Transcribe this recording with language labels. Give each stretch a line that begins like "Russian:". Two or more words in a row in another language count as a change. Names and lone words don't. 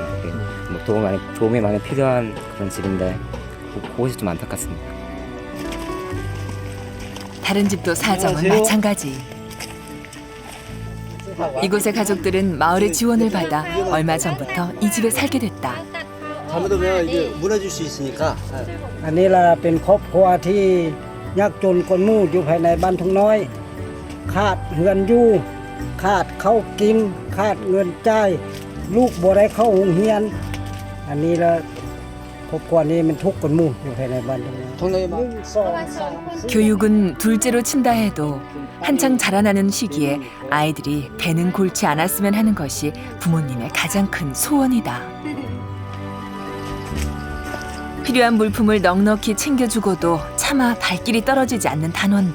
Korean: 뭐 도움이 많이 필요한 그런 집인데 그것이 좀 안타깝습니다. 다른 집도 사정은 마찬가지. 이곳의 가족들은 마을의 지원을 받아 얼마 전부터 이 집에 살게 됐다. 잘못하면 이제 무너질 수 있으니까.
Lao: ອັນນີ້ລ່ະເປັນຄອບຄົວທີ່ຍາກຈົນຄົນໝູ່ຢູ່ພາຍໃນບ້ານທົ່ງນ້ອຍຂາດເຮືອນຢູ່ຂາດເຂົ້າກິນຂາດເງິນຈ່າຍລູກບໍ່ໄດ້ເຂົ້າໂຮງຮຽນອັນນີ້ລະຄອບຄົວນີ້ມັນທຸກກັນໝູ່ຢູ່ພາຍໃນບ້ານທົ່ງນ້ອຍ
Korean: 교육은 둘째로 친다 해도 한창 자라나는 시기에 아이들이 배는 골치 않았으면 하는 것이 부모님의 가장 큰 소원이다. 필요한 물품을 넉넉히 챙겨주고도 차마 발길이 떨어지지 않는 단원들.